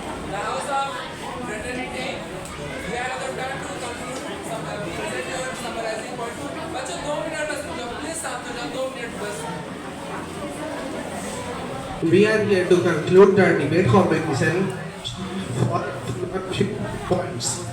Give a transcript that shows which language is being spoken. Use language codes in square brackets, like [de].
[en] The House of Fraternity, we are the turn to conclude present your summarizing point. [hi] बच्चों 2 minute बस please साथ हो जाओ 2 minute बस. [en] We are here to conclude the debate competition for points.